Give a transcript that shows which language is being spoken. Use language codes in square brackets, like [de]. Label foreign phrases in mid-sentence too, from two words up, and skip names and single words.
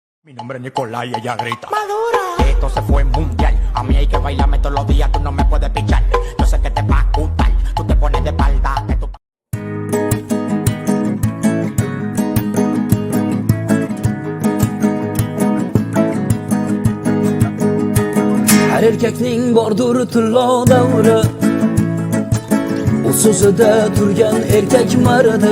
[es] Mi nombre es Nicolás y ella grita Madura. Esto se fue mundial. A mí hay que bailarme todos los días. Tú no me puedes pichar. Yo sé que te va a gustar. Tú te pones de espalda. Que tú... [uz] Her erkekning bordur tillo davri. O so'zida turgan erkak mardi.